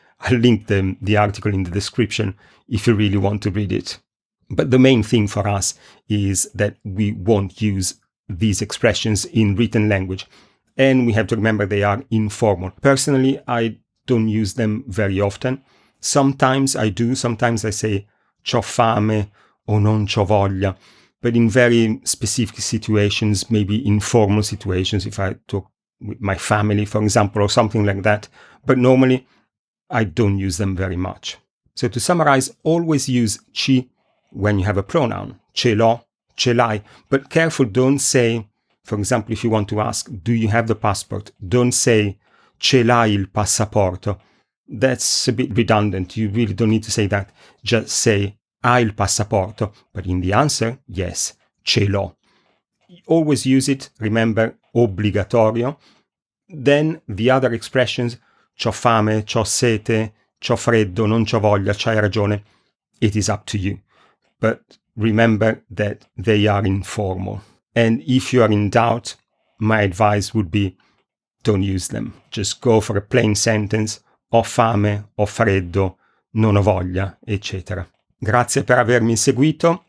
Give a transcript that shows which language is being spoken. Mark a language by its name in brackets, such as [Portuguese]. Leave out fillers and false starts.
[English] I'll link the article in the description if you really want to read it. But the main thing for us is that we won't use these expressions in written language. And we have to remember they are informal. Personally, I don't use them very often. Sometimes I do. Sometimes I say [Italian] c'ho fame o non c'ho voglia. [English] But in very specific situations, maybe informal situations, if I talk with my family, for example, or something like that. But normally, I don't use them very much. So to summarize, always use ci when you have a pronoun. [Italian] Ce l'ho, ce l'hai. [English] But careful, don't say, for example, if you want to ask, do you have the passport? Don't say, [Italian] ce l'hai il passaporto. [English] That's a bit redundant. You really don't need to say that. Just say, [Italian] hai il passaporto. [English] But in the answer, yes, [Italian] ce l'ho. [English] Always use it. Remember, obbligatorio. Then the other expressions, [Italian] c'ho fame, c'ho sete, c'ho freddo, non c'ho voglia, c'hai ragione. [English] It is up to you. But remember that they are informal. And if you are in doubt, my advice would be don't use them. Just go for a plain sentence. [Italian] Ho fame, ho freddo, non ho voglia, etc. Grazie per avermi seguito.